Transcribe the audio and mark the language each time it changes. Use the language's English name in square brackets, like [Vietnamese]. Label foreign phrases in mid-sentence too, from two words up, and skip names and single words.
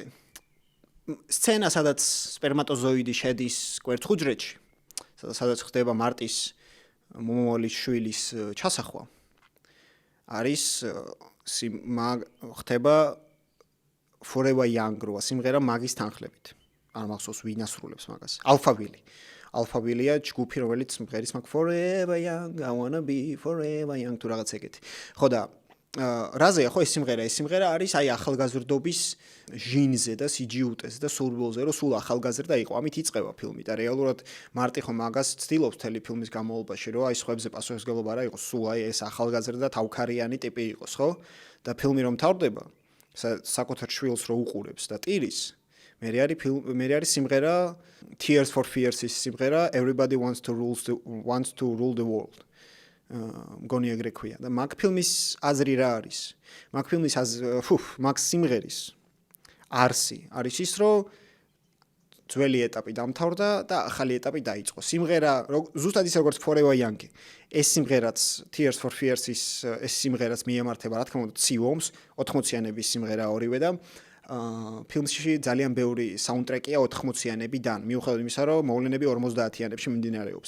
[Georgian] სცენა, სადაც სპერმატოზოიდი შედის კვერცხუჯრედში, სადაც ხდება მარტის მომავალი შვილის ჩასახვა. არის ხდება Forever Young როა სიმღერა მაგის თანხლებით. არ მახსოვს ვინ ასრულებს მაგას. ალფაბილია ჯგუფი, რომელიც მღერის მაგ Forever Young, [English] I wanna be forever young [Georgian] თუ რაღაც ეგეთი. ხო და რაზეა ხო ეს სიმღერა არის აი ახალგაზრდობის ჟინზე და სიჯიუტეზე და სურვილზე, რომ სულ ახალგაზრდა იყო. ამით იწყება ფილმი და რეალურად მარტი ხო მაგას ცდილობს მთელი ფილმის განმავლობაში, რომ აი სხვებზე პასუხისმგებლობა არ იყოს, სულ აი ეს ახალგაზრდა თავქარიანი ტიპი იყოს, ხო? და ფილმი რომ თავდება, საკუთარ შვილს რო უყურებს და ტირის, მე არის სიმღერა Tears for Fears-ის სიმღერა Everybody wants to rule the world. მგონი ეგრე ქვია და მაგ ფილმის აზრი რა არის? მაგ ფილმის მაგ სიმღერის არსი არის ის, რომ ძველი ეტაპი დამთავრდა და ახალი ეტაპი დაიწყო. სიმღერა ზუსტად ისე როგორც Forever Young. ეს სიმღერაც Tears for Fears-ის ეს სიმღერაც მიემართება, რა თქმა უნდა, ცივ-ომს, 80-იანების სიმღერა ორივე და ფილმში ძალიან ბევრი საუნდტრეკია 80-იანებიდან, მიუხედავად იმისა, რომ მოვლენები 50-იანებში მიმდინარეობს.